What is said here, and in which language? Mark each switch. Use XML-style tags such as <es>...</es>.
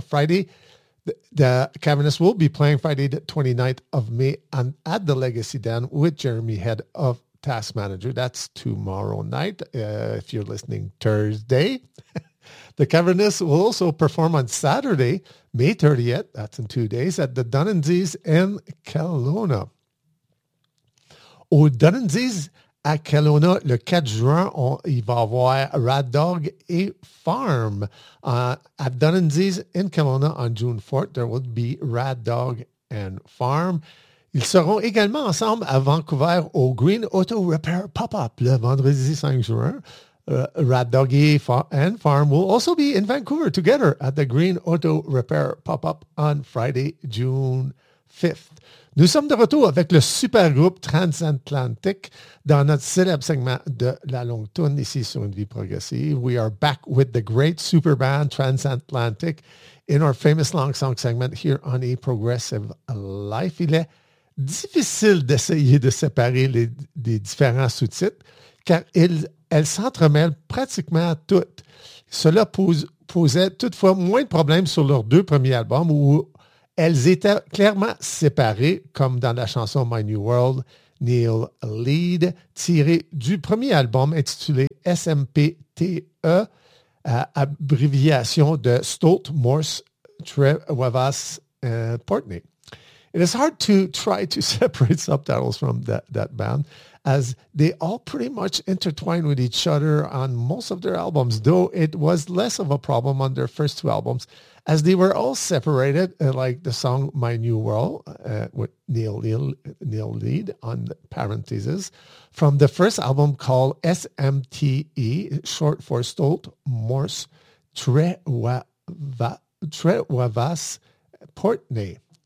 <en>Friday, the Cavernous will be playing Friday the 29th of May at the Legacy Den with Jeremy Head of Task Manager. That's tomorrow night, if you're listening Thursday. The Cavernous will also perform on Saturday, May 30th, that's in 2 days, at the Dunedin's in Kelowna.</en> <fr>Au Dunedin's à Kelowna, le 4 juin, il va avoir Rad Dog et Farm.</fr> <en>At Dunedin's in Kelowna on June 4th, there will be Rad Dog and Farm.</en> <fr>Ils seront également ensemble à Vancouver au Green Auto Repair Pop-Up le vendredi 5 juin.</fr> <en>Rad Dog and Farm will also be in Vancouver together at the Green Auto Repair Pop-Up on Friday, June 5th.</en> <fr>Nous sommes de retour avec le super groupe Transatlantic dans notre célèbre segment de La Longue Toune ici sur Une Vie Progressive.</fr> <en>We are back with the great super band Transatlantic in our famous long song segment here on A Progressive Life.</en> <fr>Il est difficile d'essayer de séparer les différents sous-titres car elles s'entremêlent pratiquement toutes. Cela posait toutefois moins de problèmes sur leurs deux premiers albums où elles étaient clairement séparées, comme dans la chanson My New World, Neil Lead, tirée du premier album intitulé SMPTE, abréviation de Stolt, Morse, Trewavas, Portney.</fr> <en>It is hard to try to separate subtitles from that band, as they all pretty much intertwine with each other on most of their albums, though it was less of a problem on their first two albums, as they were all separated, like the song My New World, with Neil Lead on parentheses, from the first album called SMTE, short for Stolt, Morse, Trewavas, Portney.</en>